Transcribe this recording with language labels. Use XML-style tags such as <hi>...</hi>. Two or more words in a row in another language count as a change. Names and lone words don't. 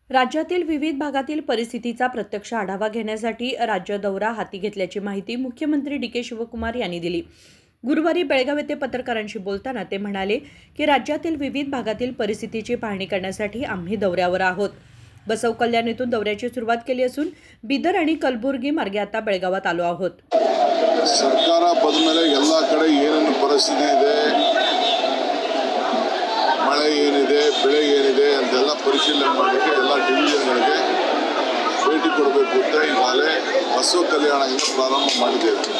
<mr>राज्यातील विविध भागातील परिस्थितीचा प्रत्यक्ष आढावा घेण्यासाठी राज्य दौरा हाती घेतल्याची माहिती मुख्यमंत्री डी.के. शिवकुमार यांनी दिली. गुरुवारी बेळगाव येथे पत्रकारांशी बोलताना ते म्हणाले की राज्यातील विविध भागातील परिस्थितीची पाहणी करण्यासाठी आम्ही दौऱ्यावर आहोत. बसव कल्याण येथून दौऱ्याची सुरुवात केली असून बिदर आणि कलबुर्गी मार्गे आता बेळगावात आलो आहोत.</mr> <kn>ಸರ್ಕಾರ ಬಂದಮೇಲೆ ಎಲ್ಲ ಕಡೆ ಏನೇನು ಪರಿಸ್ಥಿತಿ ಇದೆ, ಮಳೆ ಏನಿದೆ, ಬೆಳೆ ಏನಿದೆ ಅಂತೆಲ್ಲ ಪರಿಶೀಲನೆ ಮಾಡಲಿಕ್ಕೆ ಎಲ್ಲ ಡಿವಿಷನ್ಗಳಿಗೆ ಭೇಟಿ ಕೊಡಬೇಕು ಅಂತ ಈಗಾಗಲೇ ಬಸವ ಕಲ್ಯಾಣದಿಂದ ಪ್ರಾರಂಭ ಮಾಡಿದ್ದೇವೆ.</kn>